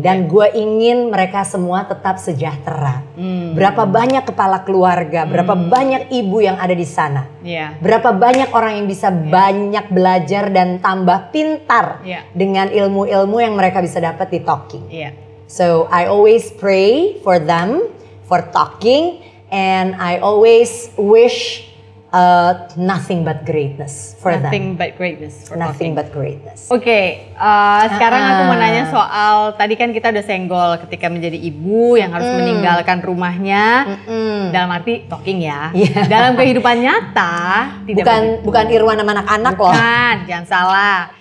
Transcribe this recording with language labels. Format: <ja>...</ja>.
<id>Dan gue ingin mereka semua tetap sejahtera. Berapa banyak kepala keluarga, berapa banyak ibu yang ada di sana. Berapa banyak orang yang bisa banyak belajar dan tambah pintar dengan ilmu-ilmu yang mereka bisa dapat di Talking.</id> <en>So I always pray for them, for Talking, and I always wish nothing but greatness for them. Nothing but greatness for Nothing Talking. but greatness.</en> <id>Oke, sekarang aku mau nanya soal, tadi kan kita udah senggol ketika menjadi ibu yang harus meninggalkan rumahnya. Dalam arti Talking ya. Dalam kehidupan nyata tidak bukan Irwan sama anak-anak loh. Bukan, jangan salah.</id>